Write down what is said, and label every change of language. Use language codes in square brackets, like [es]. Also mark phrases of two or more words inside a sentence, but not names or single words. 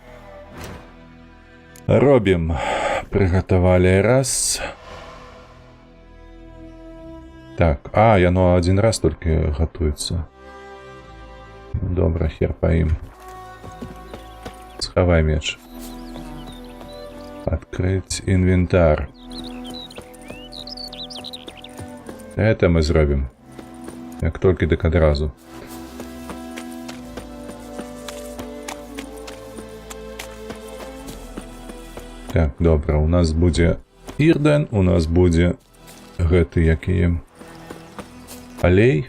[be] Робім. Прыгатавалі раз. Так, а, яно один раз толькі гатуецца. Добра, хер па ім. Схавай меч. [ru] Открыть инвентарь. Это мы зробим. [be] Як толькі дык адразу. Так, добра, у нас будзе Ірден, у нас будзе гэты, які алей.